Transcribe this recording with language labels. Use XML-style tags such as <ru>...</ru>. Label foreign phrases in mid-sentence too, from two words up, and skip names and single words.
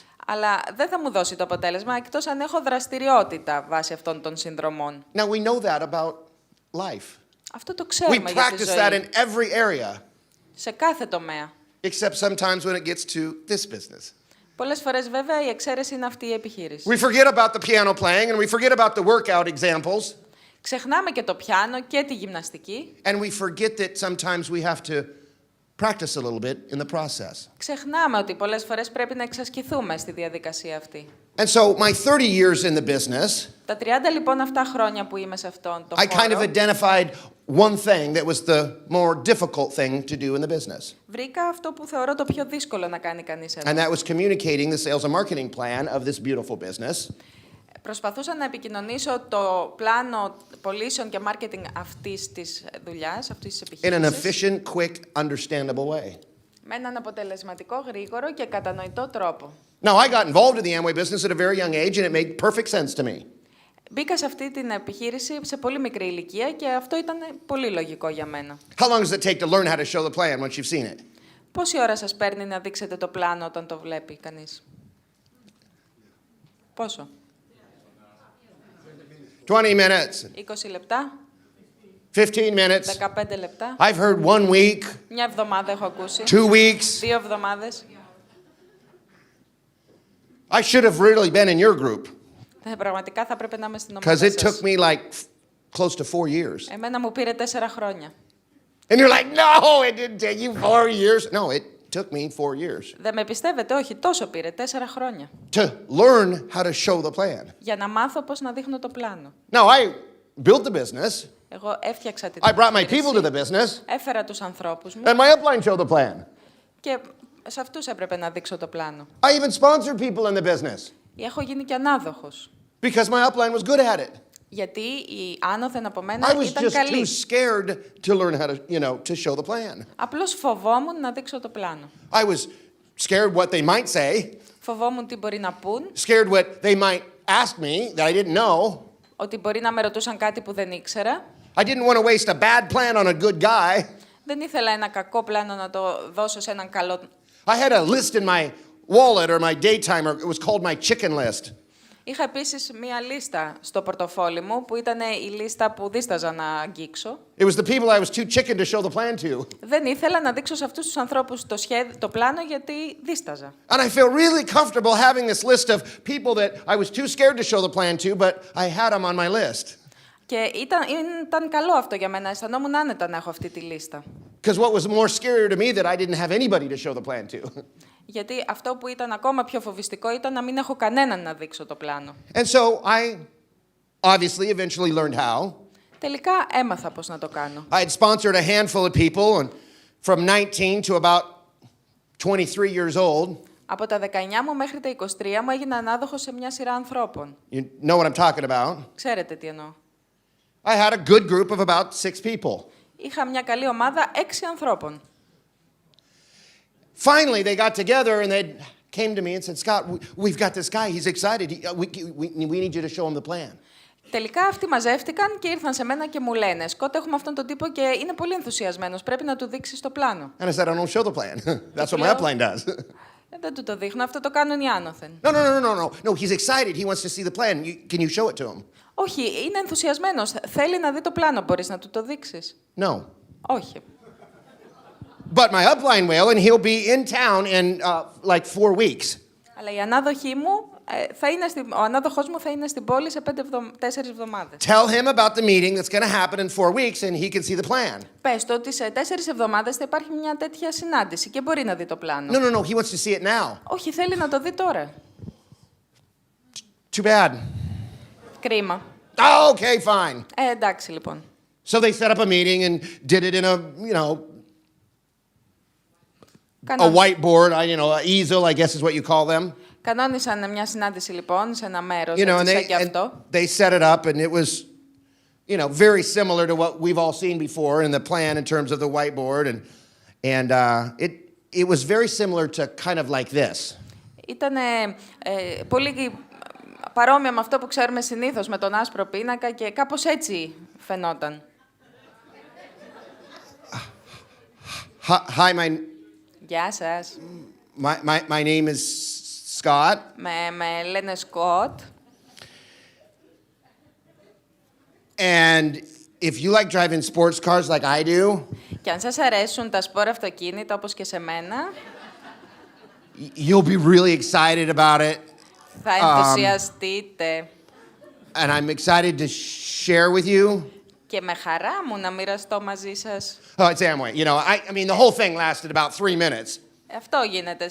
<el>Αλλά δεν θα μου δώσει το αποτέλεσμα εκτός αν έχω δραστηριότητα βάσει αυτών των συνδρομών.</el> <en>Now, we know that about life.</en> <el>Αυτό το</el> <en>We</en> <el>ξέρουμε για τη</el> <en>practice that in</en> <el>ζωή.</el> <en>every area,</en> <el>Σε κάθε τομέα.</el> <en>except sometimes when it gets to this business.</en> <el>Πολλές φορές βέβαια η εξαίρεση είναι αυτή η επιχείρηση.</el> <en>We forget about the piano playing and we forget about the workout examples,</en> <el>Ξεχνάμε και το πιάνο και τη γυμναστική.</el> <en>and we forget that sometimes we have to practice a little bit in the process.</en> <el>Ξεχνάμε ότι πολλές φορές πρέπει να εξασκηθούμε στη διαδικασία αυτή.</el> <en>And so, my 30 years in the business,</en> <el>Τα 30 λοιπόν αυτά χρόνια που είμαι σε αυτόν τον</el> <en>I kind of</en> <el>χώρο,</el> <en>identified one thing that was the more difficult thing to do in the business.</en> <el>βρήκα αυτό που θεωρώ το πιο δύσκολο να κάνει κανείς εδώ.</el> <en>And that was communicating the sales and marketing plan of this beautiful business</en> <el>Προσπαθούσα να επικοινωνήσω το πλάνο πωλήσεων και marketing αυτής της δουλειάς, αυτής της</el> <en>in an</en> <el>επιχείρησης,</el> <en>efficient, quick, understandable way.</en> <el>με έναν αποτελεσματικό, γρήγορο και κατανοητό τρόπο.</el> <en>Now, I got involved in the Amway business at a very young age, and it made perfect sense to me.</en> <el>Μπήκα σε αυτή την επιχείρηση σε πολύ μικρή ηλικία και αυτό ήταν πολύ λογικό για μένα.</el> <en>How long does it take to learn how to show the plan once you've seen it?</en> <el>Πόση ώρα σας παίρνει να δείξετε το πλάνο όταν το βλέπει κανείς? Πόσο?</el> <en>20 minutes,</en> <el>20 λεπτά?</el> <en>15 minutes.</en> <el>15 λεπτά?</el> <en>I've heard 1 week,</en> <el>Μια εβδομάδα έχω ακούσει.</el> <en>2 weeks.</en> <el>2 εβδομάδες.</el> <en>I should have really been in your group</en> <el>Πραγματικά θα πρέπει να είμαι στην</el> <en>because</en> <el>ομάδα</el> <en>it took</en> <el>σας.</el> <en>me like close to 4 years.</en> <el>Εμένα μου πήρε 4 χρόνια.</el> <en>And you're like, no, it didn't take you 4 years. No, it took me 4 years</en> <el>Δεν με πιστεύετε? Όχι, τόσο πήρε. 4 χρόνια.</el> <en>to learn how to show the plan.</en> <el>Για να μάθω πώς να δείχνω το πλάνο.</el> <en>Now, I built the business.</en> <el>Εγώ έφτιαξα την</el> <en>I brought my</en> <el>επιχείρηση,</el> <en>people to the business,</en> <el>έφερα τους ανθρώπους μου</el> <en>and my upline showed the plan.</en> <el>και σε αυτούς έπρεπε να δείξω το πλάνο.</el> <en>I even sponsored people in the business</en> <el>Έχω γίνει και ανάδοχος.</el> <en>because my upline was good at it.</en> <el>Γιατί η άνωθεν από μένα</el> <en>I was</en> <el>ήταν</el> <en>just too</en> <el>καλή.</el> <en>scared to learn how to show the plan.</en> <el>Απλώς φοβόμουν να δείξω το πλάνο.</el> <en>I was scared what they might say,</en> <el>Φοβόμουν τι μπορεί να πούν,</el> <en>scared what they might ask me that I didn't know.</en> <el>ότι μπορεί να με ρωτούσαν κάτι που δεν ήξερα.</el> <en>I didn't want to waste a bad plan on a good guy.</en> <el>Δεν ήθελα ένα κακό πλάνο να το δώσω σε έναν καλό.</el> <en>I had a list in my wallet or my daytimer. It was called my chicken list.</en> <el>Είχα επίσης μία λίστα στο πορτοφόλι μου που ήταν η λίστα που δίσταζα να αγγίξω.</el> <en>It was the people I was too chicken to show the plan to.</en> <el>Δεν ήθελα να δείξω σε αυτούς τους ανθρώπους το πλάνο γιατί δίσταζα.</el> <en>And I feel really comfortable having this list of people that I was too scared to show the plan to, but I had them on my list.</en> <el>Και ήταν καλό αυτό για μένα. Αισθανόμουν άνετα να έχω αυτή τη λίστα.</el> <en>Because what was more scary to me that I didn't have anybody to show the plan to.</en> <el>Γιατί αυτό που ήταν ακόμα πιο φοβιστικό ήταν να μην έχω κανέναν να δείξω το πλάνο.</el> <en>And so I obviously eventually learned how.</en> <el>Τελικά έμαθα πώς να το κάνω.</el> <en>I had sponsored a handful of people, and from 19 to about 23 years old.</en> <el>Από τα 19 μου μέχρι τα 23 μου έγινα ανάδοχος σε μια σειρά ανθρώπων.</el> <en>You know what I'm talking about.</en> <el>Ξέρετε τι εννοώ.</el> <en>I had a good group of about 6 people.</en> <el>Είχα μια καλή ομάδα 6 ανθρώπων.</el> <en>Finally, they got together and they came to me and said, Scott, we've got this guy. He's excited. We need you to show him the plan.</en> <el>Τελικά αυτοί μαζεύτηκαν και ήρθαν σε μένα και μου λένε «Σκότ, έχουμε αυτόν τον τύπο και είναι πολύ ενθουσιασμένος. Πρέπει να του δείξεις το πλάνο».</el> <en>And I said, I don't show the plan. That's what my upline does.</en> <el>Δεν του το δείχνω, αυτό το κάνουν οι άνωθεν.</el> <en>No, he's excited. He wants to see the plan. Can you show it to him?</en> <el>Όχι, είναι ενθουσιασμένος. Θέλει να δει το πλάνο. Μπορείς να του το δείξεις?</el> <en>No.</en> <el>Όχι.</el> <en>But my upline will, and he'll be in town in like 4 weeks.</en> <el>Αλλά η ανάδοχή μου, ο ανάδοχός μου θα είναι στην πόλη σε 4 εβδομάδες.</el> <en>Tell him about the meeting that's going to happen in 4 weeks, and he can see the plan.</en> <el>Πες του ότι σε 4 εβδομάδες θα υπάρχει μια τέτοια συνάντηση και μπορεί να δει το πλάνο.</el> <en>No, he wants to see it now.</en> <el>Όχι, θέλει να το δει τώρα.</el> <en>Too bad.</en> <el>Κρίμα.</el> <en>Oh, okay, fine.</en> <el>Εντάξει, λοιπόν.</el> <en>So they set up a meeting and did it in a whiteboard, an easel, I guess is what you call them.</en> <el>Κανόνισαν μια συνάντηση, λοιπόν, σε ένα μέρος,</el> <en>And</en> <el>σαν και αυτό.</el> <en>they set it up, and it was, very similar to what we've all seen before in the plan in terms of the whiteboard, and it was very similar to kind of like this.</en> <el>Ήταν πολύ παρόμοια με αυτό που ξέρουμε συνήθως με τον άσπρο πίνακα και κάπως έτσι φαινόταν.</el> <en>Hi,</en> <el>Γεια σας.</el> <en>my name is Scott.</en> <el>Με λένε Σκότ.</el> <en>And if you like driving sports cars like I do,</en> <el>Και αν σας αρέσουν τα σπορ αυτοκίνητα όπως και σε μένα,</el> <en>you'll be really excited about it.</en> <el>θα ενθουσιαστείτε.</el> <en>And I'm excited to share with you.</en> <el>Και με χαρά μου να μοιραστώ μαζί σας.</el> <en>Oh, it's Amway. I mean, the whole thing lasted about 3 minutes.</en> <el>Αυτό γίνεται.</el>